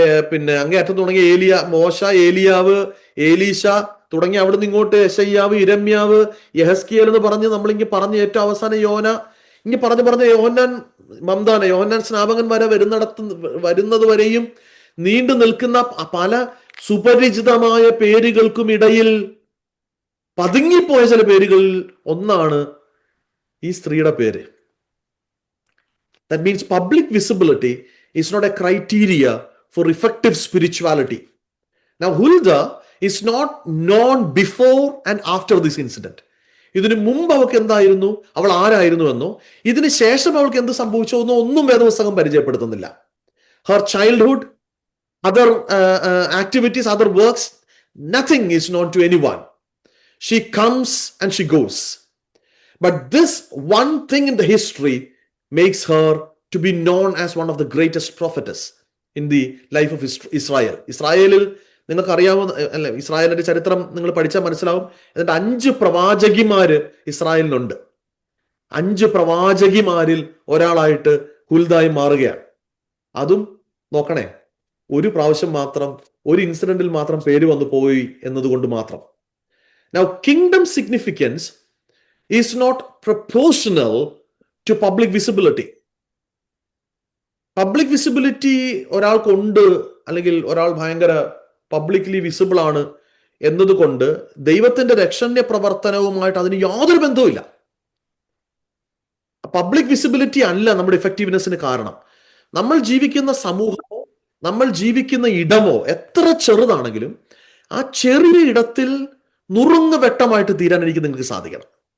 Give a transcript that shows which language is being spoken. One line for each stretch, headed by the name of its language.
Malayalam: പിന്നെ അങ്ങേയറ്റം തുടങ്ങിയ ഏലിയ, മോശ, ഏലിയാവ്, ഏലീശ തുടങ്ങി അവിടുന്ന് ഇങ്ങോട്ട് യെശയ്യാവ്, ഇരമ്യാവ്, യെഹസ്കിയേൽ എന്ന് പറഞ്ഞ് നമ്മളിങ്ങനെ പറഞ്ഞ് ഏറ്റവും അവസാനം യോന, ഇങ്ങനെ പറഞ്ഞ് യോഹന്നാൻ സ്നാപകൻ വരെ വരുന്നത് വരെയും നീണ്ടു നിൽക്കുന്ന പല സുപരിചിതമായ പേരുകൾക്കും ഇടയിൽ പതുങ്ങിപ്പോയ ചില പേരുകളിൽ ഒന്നാണ് ഈ സ്ത്രീയുടെ പേര്.
English: That means public visibility is not a criteria for effective spirituality. Now, Huldah is not known before and after this incident.
Malayalam: ഇതിനു മുമ്പ് അവൾക്ക് എന്തായിരുന്നു, അവൾ ആരായിരുന്നു എന്നോ ഇതിന് ശേഷം അവൾക്ക് എന്ത് സംഭവിച്ചോ എന്നോ ഒന്നും വേദപുസ്തകം പരിചയപ്പെടുത്തുന്നില്ല.
English: Her childhood, other activities, other works, nothing is known to anyone. She comes and she goes. But this one thing in the history makes her to be known as one of the greatest prophetess in the life of Israel.
Malayalam: ഇസ്രായേലിൽ നിങ്ങൾക്ക് അറിയാവുന്ന അല്ലെ, ഇസ്രായേലിന്റെ ചരിത്രം നിങ്ങൾ പഠിച്ചാൽ മനസ്സിലാവും. എന്നിട്ട് 5 പ്രവാചകിമാര് ഇസ്രായേലിനുണ്ട്. 5 പ്രവാചകിമാരിൽ ഒരാളായിട്ട് ഹുൽദായി മാറുകയാണ്. അതും നോക്കണേ, ഒരു പ്രാവശ്യം മാത്രം, ഒരു ഇൻസിഡന്റിൽ മാത്രം പേര് വന്നു പോയി എന്നതുകൊണ്ട് മാത്രം.
English: Now, kingdom significance is not proportional to public visibility.
Malayalam: Public visibility ഒരാൾക്കുണ്ട്, അല്ലെങ്കിൽ ഒരാൾ
English: ഭയങ്കര publicly visible
Malayalam: ആണ് എന്നതുകൊണ്ട് ദൈവത്തിന്റെ രക്ഷണ്യ പ്രവർത്തനവുമായിട്ട് അതിന് യാതൊരു ബന്ധവുമില്ല. പബ്ലിക് വിസിബിലിറ്റി അല്ല നമ്മുടെ ഇഫക്റ്റീവ്നെസ്സിന് കാരണം. നമ്മൾ ജീവിക്കുന്ന സമൂഹമോ നമ്മൾ ജീവിക്കുന്ന ഇടമോ എത്ര ചെറുതാണെങ്കിലും ആ ചെറിയ ഇടത്തിൽ നുറുങ്ങ് വെട്ടമായിട്ട് തീരാൻ എനിക്ക് നിങ്ങൾക്ക് സാധിക്കണം.